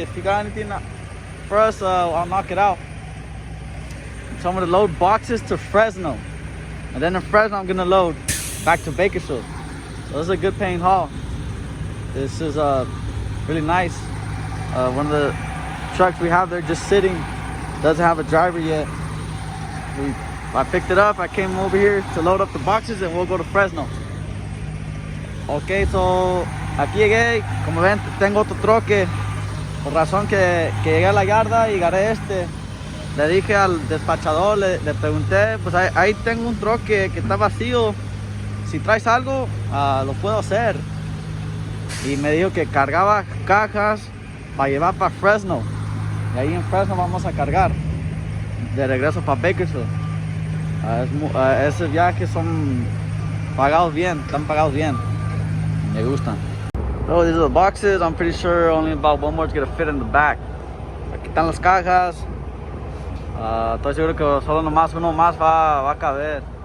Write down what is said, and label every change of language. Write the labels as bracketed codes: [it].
[en] If you got anything for us, I'll knock it out. He told me to load boxes to Fresno, and then in Fresno I'm gonna load back to Bakersfield. So this is a good paying haul. This is really nice. One of the trucks we have there just sitting, doesn't have a driver yet. I picked it up, I came over here to load up the boxes, and we'll go to Fresno. [es] Ok, so aquí llegué, como ven tengo otro troque, por razón que llegué a la yarda y agarré este. Le dije al despachador, le pregunté, pues ahí tengo un troque que está vacío, si traes algo, lo puedo hacer. Y me dijo que cargaba cajas para llevar para Fresno, y ahí en Fresno vamos a cargar de regreso para Bakersfield. Esos viajes son pagados bien, están pagados bien. Me gustan. [en] So these are the boxes. I'm pretty sure only about one more is gonna fit in the back. [es] Aquí están las cajas. Estoy seguro que solo uno más va a caber.